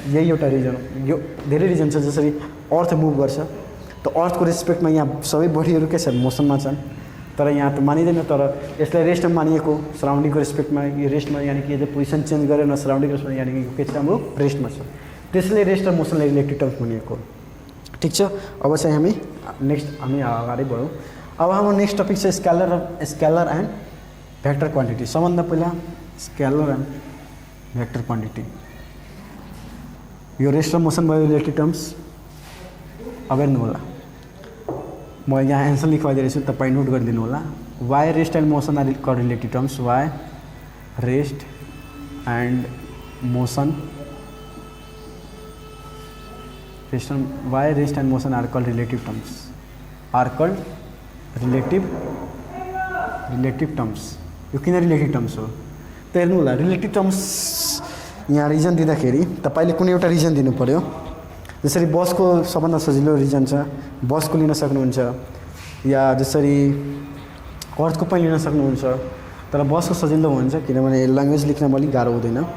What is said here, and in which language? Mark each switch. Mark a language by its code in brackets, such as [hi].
[ne] यही एउटा रिजन यो धेरै रिजन छ जसरी अर्थ मुभ गर्छ त अर्थको रेस्पेक्टमा यहाँ सबै बडीहरू के छ मोसनमा छन् तर यहाँ त मानिँदैन तर यसलाई रेस्टमा मानिएको सराउन्डिङको रेस्पेक्टमा यो रेस्टमा यानि कि यसले पोजिसन चेन्ज गरेर न सराउन्डिङ रेस्टमा यानि कि के छ हाम्रो रेस्टमा छ त्यसैले रेस्ट र मोसनलाई रिलेटिभ टर्म्स मानिएको ठिक छ। अब चाहिँ हामी अगाडि बढौँ। अब हाम्रो नेक्स्ट टपिक छ स्केलर एन्ड भेक्टर क्वान्टिटी। सबभन्दा पहिला स्केलर एन्ड भेक्टर क्वान्टिटी यो रेस्ट र मोसन भयो रिलेटिभ टर्म्स। अब हेर्नु होला म यहाँ एन्सर लेखिदिरहेको छु तपाईँ नोट गरिदिनु होला। [en] Why rest and motion are called relative terms why rest and motion why rest and motion are called relative terms are called relative terms. [ne] यो किन रिलेटिभ टर्म्स हो त हेर्नु होला रिलेटिभ टर्म्स यहाँ रिजन दिँदाखेरि तपाईँले कुनै एउटा रिजन दिनु पऱ्यो। जसरी बसको सबभन्दा सजिलो रिजन छ बसको लिन सक्नुहुन्छ या जसरी अर्थको पनि लिन सक्नुहुन्छ तर बसको सजिलो हुन्छ किनभने ल्याङ्ग्वेज लेख्न अलिक गाह्रो हुँदैन।